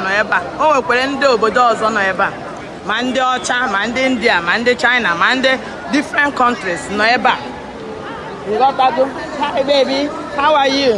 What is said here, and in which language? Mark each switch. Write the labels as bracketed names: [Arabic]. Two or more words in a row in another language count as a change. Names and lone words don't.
[Igbo] nọ ebe a, o nwekwara ndị obodo ọzọ nọ ebe a, ma ndị ọcha, ma ndị India, ma ndị China, ma ndị [English] different countries [Igbo] nọ ebe a. [English] You got that? Hi baby, how are you?